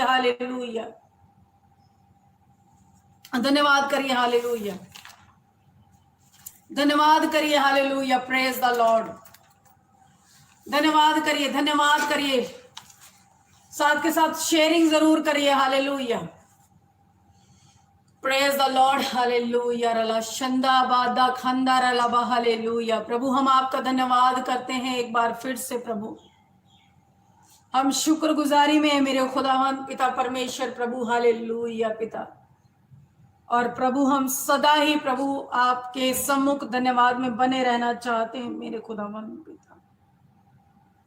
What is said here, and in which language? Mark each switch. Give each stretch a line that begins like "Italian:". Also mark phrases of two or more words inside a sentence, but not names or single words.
Hindi: हालेलुया। धन्यवाद करिए। हालेलुया। धन्यवाद करिए। हालेलुया।
English: praise the Lord.
Hindi: धन्यवाद करिए, धन्यवाद करिए। साथ के साथ शेयरिंग जरूर करिए। हालेलुया।
English: praise the Lord.
Hindi: हालेलुया। रला शंदा बादा खंदा रला। हालेलुया। प्रभु हम आपका धन्यवाद करते हैं एक बार फिर से। प्रभु हम शुक्रगुजारी में है मेरे खुदावंद पिता परमेश्वर। प्रभु हालेलुया पिता। और प्रभु हम सदा ही प्रभु आपके सम्मुख धन्यवाद में बने रहना चाहते हैं मेरे खुदावंद पिता।